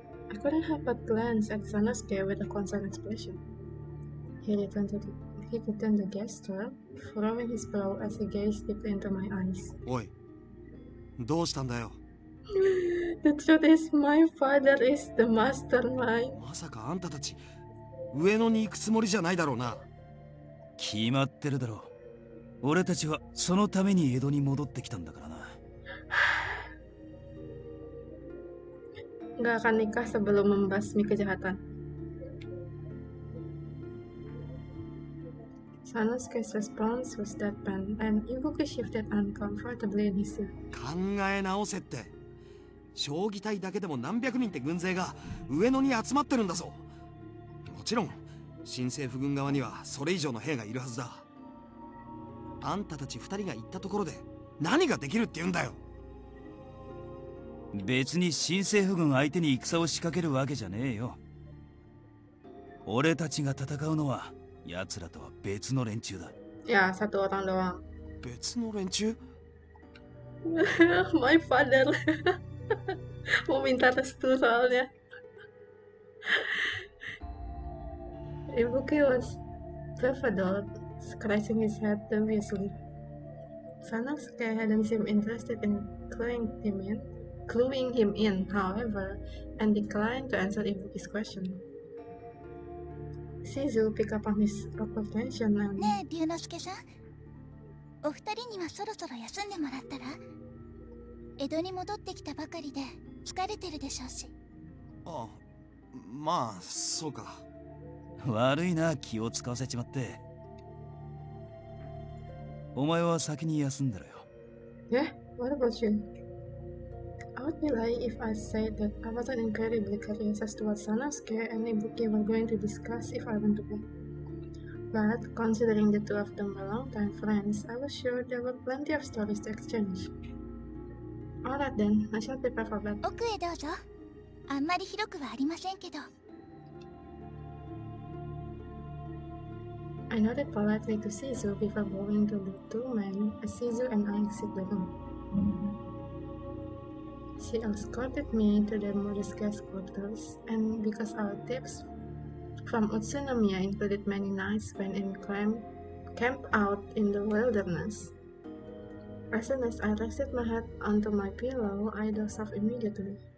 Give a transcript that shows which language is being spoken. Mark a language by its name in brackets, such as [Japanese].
[English] I couldn't help but glance at Sanosuke with a concerned expression. He returned the gesture, furrowing his brow as he gazed deep into my eyes. [Japanese] おい、どうしたんだよ。 [English] The truth is, my father is the mastermind. [Japanese] まさかあんたたち上野に行くつもりじゃないだろうな。決まってるだろう。俺たちはそのために江戸に戻ってきたんだからな。 [Indonesian] nggak akan nikah sebelum membasmi kejahatan. [English] Sanosuke's response was deadpan, and Ibuki shifted uncomfortably in his seat. [Japanese] 考え直せって。将棋隊だけでも何百人って軍勢が上野に集まってるんだぞ。もちろん新政府軍側にはそれ以上の兵がいるはずだ。あんたたち二人が行ったところで何ができるって言うんだよ。別に新政府軍相手に戦を仕掛けるわけじゃねえよ。俺たちが戦うのは奴らとは別の連中だ。 [Indonesian] Ya, satu orang doang. [Japanese] 別の連中？ [English] My father [Indonesian] mau minta restu soalnya. [English] Ibuki was befuddled, scratching his head dubiously. Sanosuke hadn't seemed interested in cluing him in, however, and declined to answer Ibuki's question. Shizu picked up on his awkward tension and... [Japanese] ねえ龍之介さん、お二人にはそろそろ休んでもらったら？江戸に戻ってきたばかりで疲れてるでしょうし。あ、まあそうか。悪いな、気を使わせちまって。お前は先に休んだらよ。 [English] Yeah, what about you? I would be lying if I said that I wasn't incredibly curious as to what Sanosuke and Ibuki were going to discuss if I went to bed. But considering the two of them were longtime friends, I was sure there were plenty of stories to exchange. Alright then, I shall prepare for bed. [Japanese] 奥へどうぞ。あんまり広くはありませんけど。 [English] I nodded politely to Shizu before bowing to the two men as Shizu and I exit the room. She escorted me to the modest guest quarters, and because our tips from Utsunomiya included many nights spent in camp out in the wilderness, as soon as I rested my head onto my pillow, I dozed off immediately.